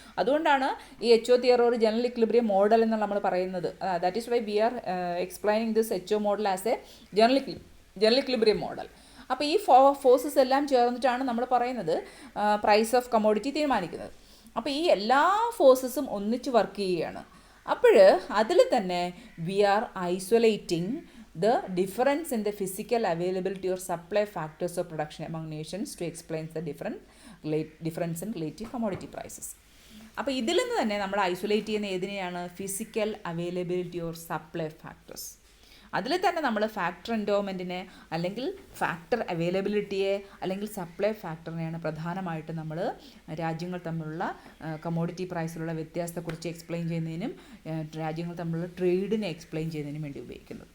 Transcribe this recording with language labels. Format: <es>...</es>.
<ml>അതുകൊണ്ടാണ് ഈ HO theory ഒരു ജനറൽ ഇക്വിലിബ്രിയം മോഡൽ എന്ന് നമ്മൾ പറയുന്നത്.</ml> <en>That is why we are explaining this HO model as a general equilibrium model.</en> <ml>അപ്പോൾ ഈ ഫോഴ്സസ് എല്ലാം ചേർന്നിട്ടാണ് നമ്മൾ പറയുന്നത് പ്രൈസ് ഓഫ് കമോഡിറ്റി തീരുമാനിക്കുന്നത്. അപ്പോൾ ഈ എല്ലാ ഫോഴ്സസും ഒന്നിച്ച് വർക്ക് ചെയ്യുകയാണ്. അപ്പോൾ അതിൽ തന്നെ</ml> <en>We are isolating the difference in the physical availability or supply factors of production among nations to explain the difference in relative commodity prices.</en> <ml>അപ്പോൾ ഇതിൽ നിന്ന് തന്നെ നമ്മൾ ഐസൊലേറ്റ് ചെയ്യുന്ന ഏതിനെയാണ്? Physical availability or supply factors. അതിൽ തന്നെ നമ്മൾ ഫാക്ടർ എൻഡോമെൻറ്റിനെ അല്ലെങ്കിൽ ഫാക്ടർ അവൈലബിലിറ്റിയെ അല്ലെങ്കിൽ സപ്ലൈ ഫാക്ടറിനെയാണ് പ്രധാനമായിട്ട് നമ്മൾ രാജ്യങ്ങൾ തമ്മിലുള്ള കമോഡിറ്റി പ്രൈസിലുള്ള വ്യത്യാസത്തെക്കുറിച്ച് എക്സ്പ്ലെയിൻ ചെയ്യുന്നതിനും രാജ്യങ്ങൾ തമ്മിലുള്ള ട്രേഡിനെ എക്സ്പ്ലെയിൻ ചെയ്യുന്നതിനും വേണ്ടി ഉപയോഗിക്കുന്നത്.</ml>